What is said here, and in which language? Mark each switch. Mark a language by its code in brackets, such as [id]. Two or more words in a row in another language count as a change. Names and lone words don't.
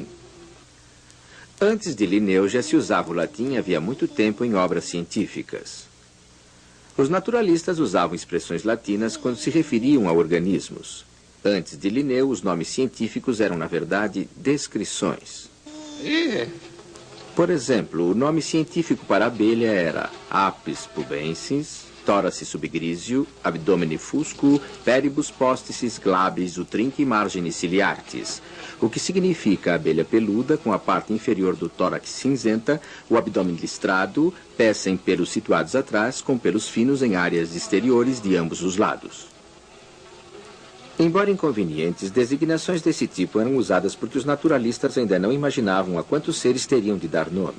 [pt] Antes de Linneu já se usava o latim havia muito tempo em obras científicas. Os naturalistas usavam expressões latinas quando se referiam a organismos. Antes de Linneu, os nomes científicos eram, na verdade, descrições. Por exemplo, o nome científico para a abelha era [la] Apis pubensis, thorax subgrisio, abdomine fusco, peribus posticis glabris utrinque margine ciliartis, [pt] o que significa abelha peluda com a parte inferior do tórax cinzenta, o abdômen listrado, pés sem pelos situados atrás, com pelos finos em áreas exteriores de ambos os lados. Embora inconvenientes, designações desse tipo eram usadas porque os naturalistas ainda não imaginavam a quantos seres teriam de dar nome.